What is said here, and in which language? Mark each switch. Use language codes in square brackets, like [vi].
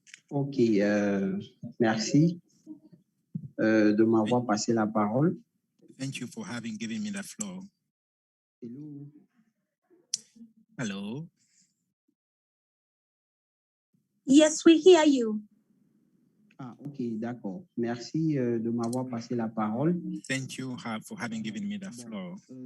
[fr] Ok, merci de m'avoir passé la parole. [en] Thank you for having given me the floor. Hello. Hello. Yes, we hear you. [fr] Ah, ok, d'accord. Merci de m'avoir passé la parole. [en] Thank you for having given me the floor.